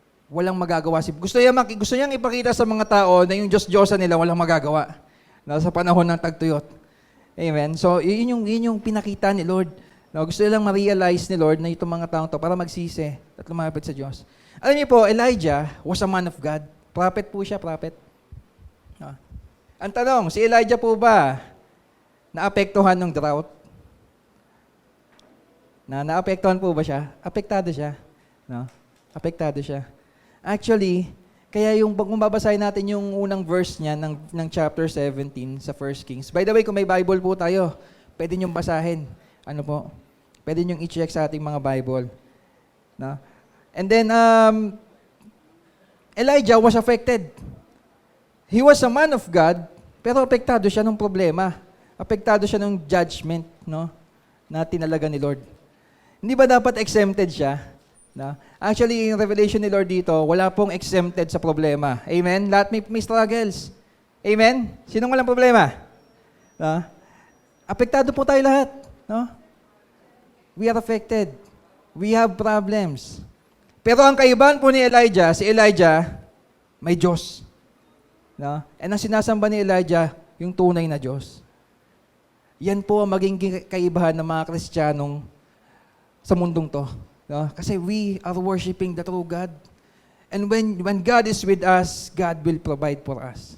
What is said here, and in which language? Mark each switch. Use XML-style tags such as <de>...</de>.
<tl>Walang magagawa gusto niyang ipakita sa mga tao na yung Diyos-Diyosan nila walang magagawa no? Sa panahon ng tagtuyot. Amen? So, yun yung pinakita ni Lord. No? Gusto nilang ma-realize ni Lord na itong mga taong to para magsisi at lumapit sa Diyos. Alam niyo po,</tl> <en>Elijah was a man of God.</en> <tl>Prophet po siya, prophet. No? Ang tanong, si Elijah po ba naapektuhan ng drought? Naapektuhan po ba siya? Apektado siya. No? Apektado siya. Actually, kaya kung babasahin natin yung unang verse niya ng chapter 17 sa 1 Kings. By the way, kung may Bible po tayo, pwede niyong basahin. Ano po? Pwede niyong i-check sa ating mga Bible. No?</tl> <en>And then, Elijah was affected. He was a man of God,</en> <tl>pero apektado siya ng problema. Apektado siya ng judgment, no? Na tinalaga ni Lord. Hindi ba dapat exempted siya? No? Actually, in revelation ni Lord dito, wala pong exempted sa problema. Amen? Lahat may struggles. Amen? Sinong walang problema? No? Apektado po tayo lahat. No?</tl> <en>We are affected. We have problems.</en> <tl>Pero ang kaibahan po ni Elijah, si Elijah, may Diyos. No? And ang sinasamba ni Elijah, yung tunay na Diyos. Yan po ang maging kaibahan ng mga Kristiyanong sa mundong to. No?</tl> <en>Kasi we are worshiping the true God. And when God is with us, God will provide for us.</en>